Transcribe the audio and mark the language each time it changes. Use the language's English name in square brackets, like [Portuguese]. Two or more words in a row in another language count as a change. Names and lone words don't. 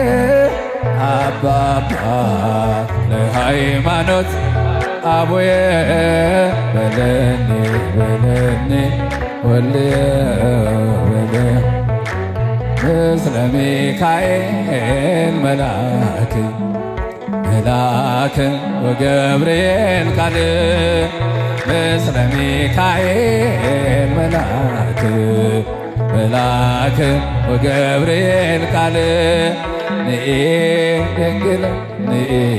[Amharic] አባባ ለሃይማኖት አቡዬ [Geez] በለኒ በለኒ ወልየ በለ ምስለ ሚካኤል መልአክ መልአክ ወገብርኤል ቃል ምስለ ሚካኤል መልአክ መልአክ ወገብርኤል ቃል ንኢ ድንግል ንኢ